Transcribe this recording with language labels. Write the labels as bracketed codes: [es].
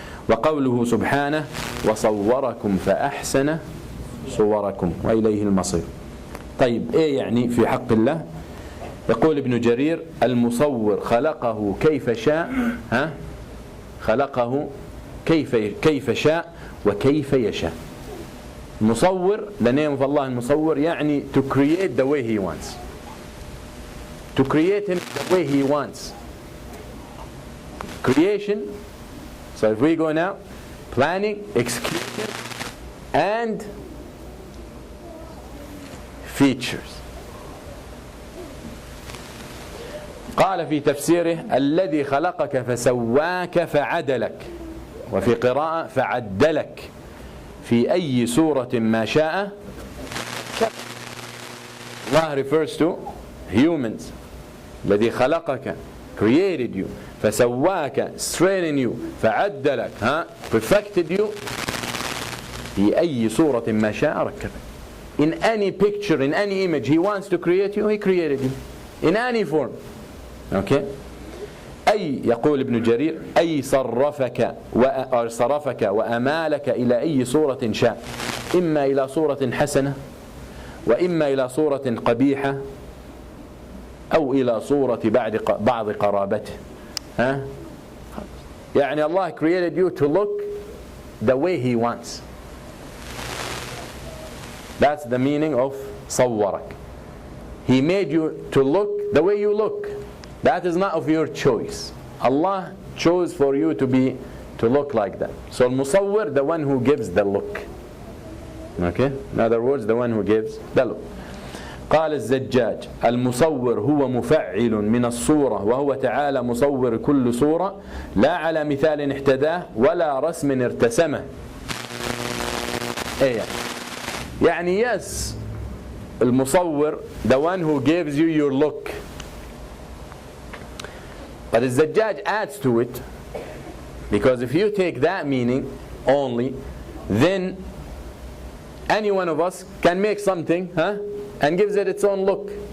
[ar] وقوله سبحانه وصوركم فأحسن صوركم وإليه المصير. طيب إيه يعني في حق الله؟ يقول ابن جرير المصور خلقه كيف شاء, خلقه كيف شاء وكيف يشاء. [en] مصور, the name of Allah المصور يعني to create the way he wants, to create him the way he wants. Creation. So if we go now, planning, execution, and features. قال في تفسيره الذي خلقك فسواك فعدلك, وفي قراءة فعدلك في أي صورة ما شاء. Allah refers to humans. [ar] الذي خلقك, [en] created you, فسواك, straightened you, فعدلك, perfected you, [ar] في أي صورة ما شاء ركبك. [en] In any picture, in any image he wants to create you, he created you in any form. Okay? [ar] أي, يقول ابن جرير أي صرفك وأمالك إلى أي صورة شاء, إما إلى صورة حسنة وإما إلى صورة قبيحة أو إلى صورة بعض قرابته. [en] يعني Allah created you to look the way He wants. That's the meaning of صورك. He made you to look the way you look. That is not of your choice. Allah chose for you to look like that. So Musawwir, the one who gives the look. Okay? In other words, the one who gives the look. [ar] قال الزجاج المصور هو مفعل من الصورة وهو تعالى مصور كل صورة لا على مثال احتداه ولا رسم ارتسمه. [en] ايه يعني yes, المصور, the one who gives you your look. But the Zajjaj adds to it, because if you take that meaning only, then any one of us can make something, and gives it its own look.